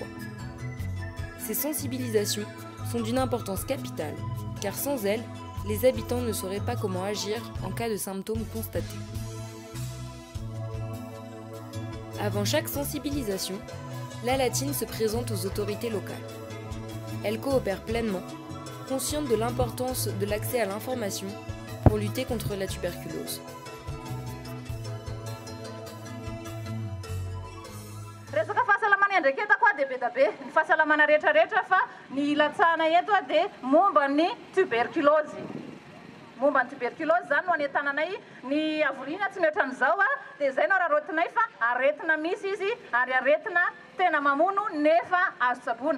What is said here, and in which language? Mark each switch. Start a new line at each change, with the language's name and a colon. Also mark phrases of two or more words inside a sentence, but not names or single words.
French: Ces sensibilisations sont d'une importance capitale car sans elles, les habitants ne sauraient pas comment agir en cas de symptômes constatés. Avant chaque sensibilisation, la Latine se présente aux autorités locales. Elle coopère pleinement, consciente de l'importance de l'accès à l'information pour lutter contre la tuberculose.
Malagasy: Resaka fahasalamana ndraiky eta koa dia be da be ny fahasalamana rehetrarehetra fa ny ilatsahana eto dia momba ny tuberculose. Momba ny tuberculose zany no anetananay ny avoriana tsy mihoatra an'izao dia izay no rarotinay fa aretina misy izy ary aretina tena mamono nefa azo tsaboana.